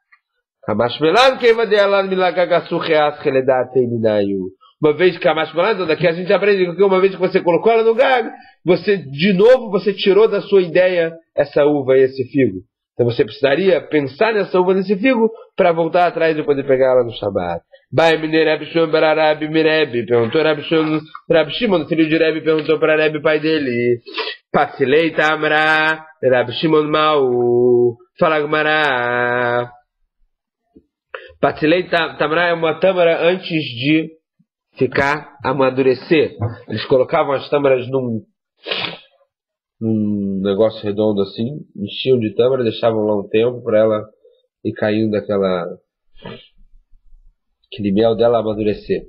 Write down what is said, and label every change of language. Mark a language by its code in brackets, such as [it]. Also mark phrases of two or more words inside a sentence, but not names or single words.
[pt] Uma vez que daqui a gente aprende que uma vez que você colocou ela no gag, você tirou da sua ideia essa uva e esse figo. Então você precisaria pensar nessa uva, nesse figo, para voltar atrás e poder pegar ela no Shabbat. Perguntou Rabi Shimon, filho de Rebbe, perguntou para Rebbe, pai dele. [arc] פצילי תמרה, [pt] Rabi Shimon Mau, fala Gmará. [arc] פצילי תמרה [pt] é uma tâmara antes de amadurecer. Eles colocavam as tâmaras num negócio redondo assim, enchiam de tâmara, deixavam lá um tempo para ela ir caindo aquele mel dela amadurecer.